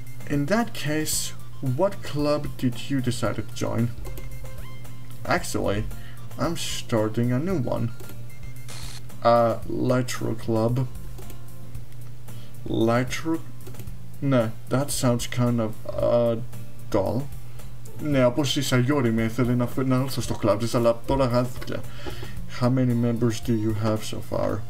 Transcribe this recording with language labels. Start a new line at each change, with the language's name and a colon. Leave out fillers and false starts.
English: In that case, what club did you decide to join? Actually, I'm starting a new one. Litro club. Litro? No, that sounds kind of dull.
Greek: Ναι, όπως η sayori με ήθελε να έρθω στο κλαμπ της, αλλά τώρα χάθηκε.
English: How many members do you have so far?